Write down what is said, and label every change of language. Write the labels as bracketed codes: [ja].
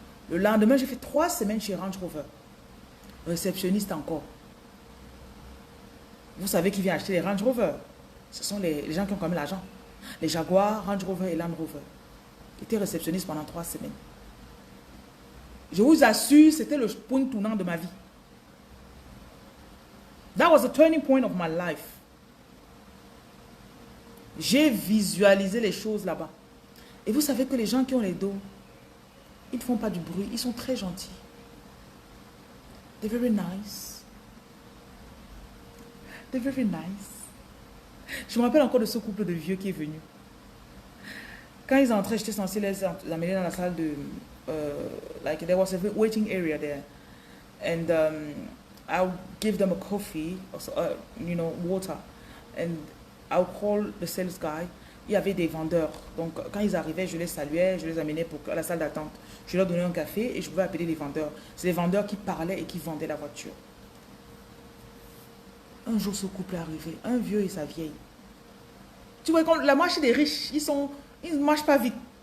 [fr] Le lendemain, j'ai fait 3 semaines chez Range Rover. Réceptionniste encore. Vous savez qui vient acheter les Range Rover? Ce sont les gens qui ont quand même l'argent. Les Jaguar, Range Rover et Land Rover. J'étais réceptionniste pendant 3 semaines. Je vous assure, c'était le point tournant de ma vie. [en] That was the turning point of my life. [fr] J'ai visualisé les choses là-bas. Et vous savez que les gens qui ont les dos, ils ne font pas du bruit, ils sont très gentils. [en] They're very nice. They're very nice. [fr] Je me rappelle encore de ce couple de vieux qui est venu. Quand ils entraient, j'étais censée les amener dans la salle de... [en] like there was a waiting area there. And I would give them a coffee, you know, water. And I would call the sales guy. [fr] Il y avait des vendeurs. Donc, quand ils arrivaient, je les saluais, je les amenais à la salle d'attente. Je leur donnais un café et je pouvais appeler les vendeurs. C'est les vendeurs qui parlaient et qui vendaient la voiture. Un jour, ce couple est arrivé, un vieux et sa vieille. Tu vois, quand la marche des riches, ils ne marchent pas vite.